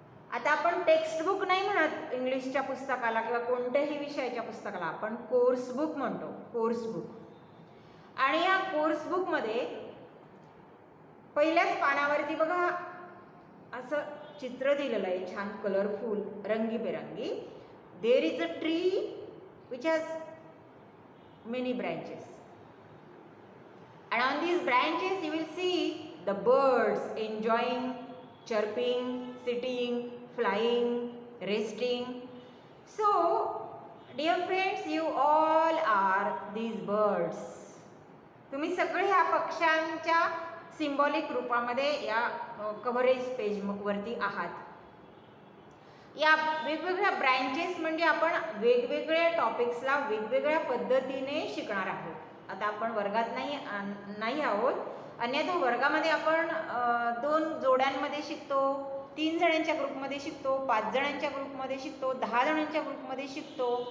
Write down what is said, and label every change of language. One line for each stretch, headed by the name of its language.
Marathi: आता आपण टेक्स्टबुक नाही म्हणत इंग्लिशच्या पुस्तकाला किंवा कोणत्याही विषयाच्या पुस्तकाला, आपण कोर्स बुक म्हणतो, कोर्स बुक. आणि या कोर्स बुकमध्ये पहिल्याच पानावरती बघा असं चित्र दिलेलं आहे, छान कलरफुल, रंगीबेरंगी.
English: There is a tree which has many branches and on these branches you will see the birds enjoying, chirping, sitting, flying, resting. So dear friends, you all are these birds.
Marathi: तुम्ही सगळे ह्या पक्ष्यांच्या symbolic रूपामध्ये या coverage page वरती आहात. या वेगवेगळ्या ब्रँचेस म्हणजे आपण वेगवेगळ्या टॉपिक्सला वेगवेगळ्या पद्धतीने शिकणार आहोत. आता आपण वर्गात नाही आहोत, अन्यथा वर्गामध्ये आपण 2 जोड्यांमध्ये शिकतो, 3 जणांच्या ग्रुपमध्ये शिकतो, 5 जणांच्या ग्रुपमध्ये शिकतो, 10 जणांच्या ग्रुपमध्ये शिकतो.